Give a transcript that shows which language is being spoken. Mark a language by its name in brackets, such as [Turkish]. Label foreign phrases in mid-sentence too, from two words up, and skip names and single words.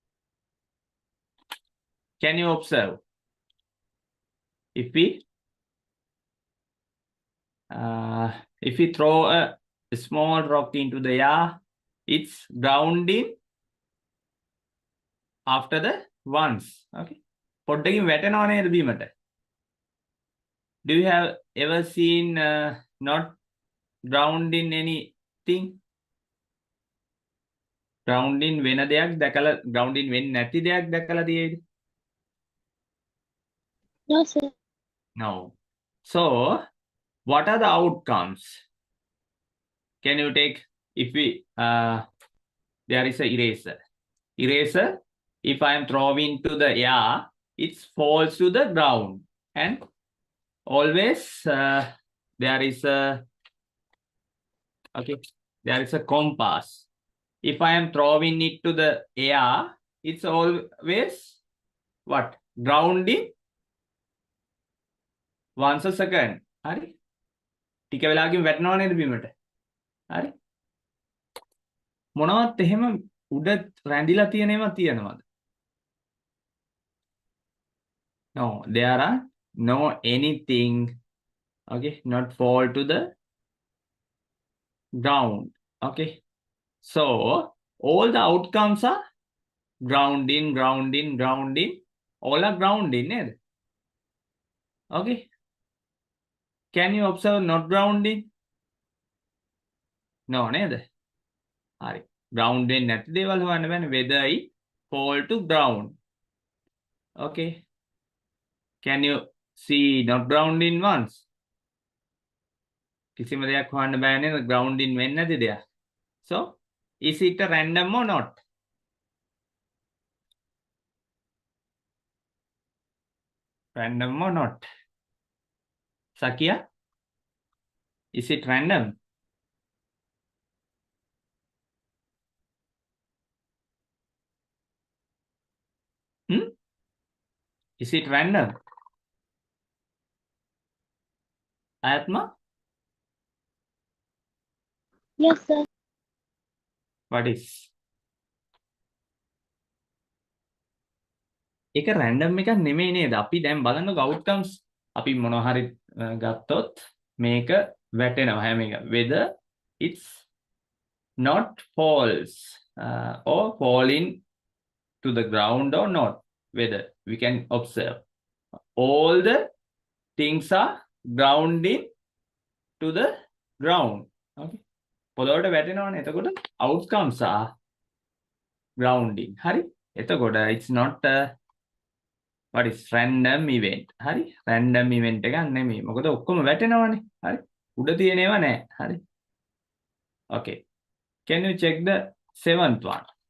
[English] Can you observe? If we throw a small rock into the air, it's grounding after the once. [Sinhala] Okay. පොඩ්ඩකින් වැටෙනවා නේද බීමට? [English] Do you have ever seen not grounding anything? [Sinhala] Grounding වෙන දෙයක් දැකලා grounding වෙන්නේ නැති දෙයක් දැකලා තියෙයිද? [English] No, sir. No. So, what are the outcomes? Can you take, if we, there is a eraser. Eraser, if I am throwing to the air, it falls to the ground. And always there is a, okay, there is a compass. If I am throwing it to the air, it's always what? Grounding once a second. [Sinhala] හරි? ටික වෙලාවකින් වැටෙනව නේද බිමට? හරි? මොනවත් එහෙම උඩ රැඳිලා තියෙන ඒවා තියෙනවද? [English] No, there are no anything, okay, not fall to the ground. Okay. So all the outcomes are grounding, grounding, grounding. All are grounding, nේද? Okay. Can you observe not grounding? No, [Sinhala] නේද? හරි. Grounding නැති දේවල් හොයන්න බෑනේ. [English] Whether it fall to ground. Okay. Can you see not grounding once? [Sinhala] කිසිම දෙයක් හොයන්න බෑ නේද? Grounding වෙන්නේ නැති දෙයක්. [English] So, is it a random or not? Random or not? Sakia? Is it random? Is it random? Ayatma? Yes, sir. What is? [Sinhala] ඒක random එකක් නෙමෙයි නේද? අපි දැන් බලන්නකො outcomes. අපි මොනවා හරි ගත්තොත් මේක වැටෙනවා හැම එක. [English] Whether it's not falls or falling to the ground or not. Whether we can observe. All the things are grounding to the ground. Okay. [Sinhala] පොළොවට වැටෙනවනේ. එතකොට [English] outcomes are grounding. [Sinhala] හරි? එතකොට [English] it's not a what is random event. [Sinhala] හරි? [English] random event [Sinhala] එකක් නෙමෙයි. මොකද ඔක්කොම වැටෙනවනේ. හරි? උඩ තියෙන ඒවා නෑ. හරි? [English] Okay. Can you check the 7th one?